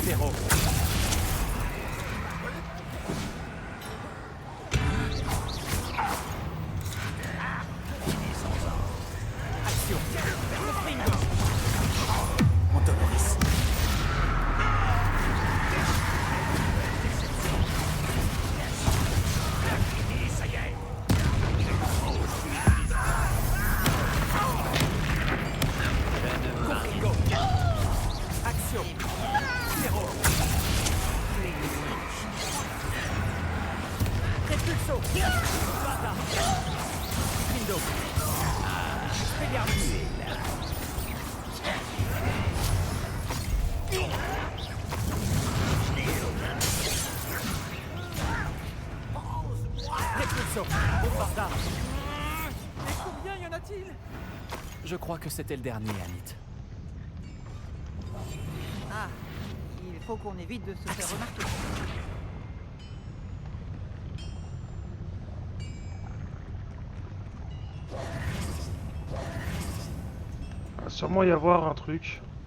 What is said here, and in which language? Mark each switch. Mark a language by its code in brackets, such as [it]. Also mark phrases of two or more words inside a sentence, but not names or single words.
[fr] Impero! Action! Confringo! Montonoris! ça y est. Confringo! Action! Impero! Repulso! Sparta! Lindo! Expelliarmus! Repulso! Bombarda! Mais combien y en a-t-il? Je crois que c'était le dernier, Amit. Ah, il faut qu'on évite de se faire remarquer. Il va sûrement y avoir un truc.